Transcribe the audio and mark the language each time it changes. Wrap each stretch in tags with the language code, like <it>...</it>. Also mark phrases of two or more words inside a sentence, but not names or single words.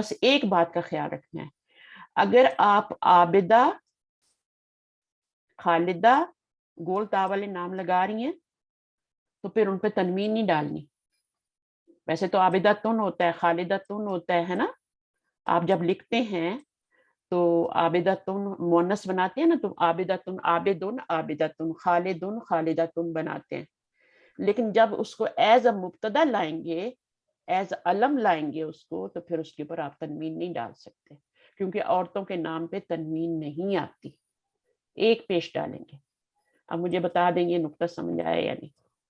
<ur>بس ایک بات کا خیال رکھنا ہے، اگر آپ عابدہ، خالدہ، گول تا والے نام لگا رہی ہیں تو پھر ان پہ تنوین نہیں ڈالنی. ویسے تو عابدہ تن ہوتا ہے، خالدہ تن ہوتا ہے نا. آپ جب لکھتے ہیں تو عابدتن مونس بناتے ہیں نا، تو عابدتن عابدن عابدتن خالدن خالدتن بناتے ہیں. لیکن جب اس کو</ur> <en>as a</en> <ur>مبتدا لائیں گے، ایز علم لائیں گے اس کو، تو پھر اس کے اوپر آپ تنوین نہیں ڈال سکتے، کیونکہ عورتوں کے نام پہ تنوین نہیں آتی، ایک پیش ڈالیں گے. اب مجھے بتا دیں یہ نقطہ سمجھ آیا یا نہیں.</ur>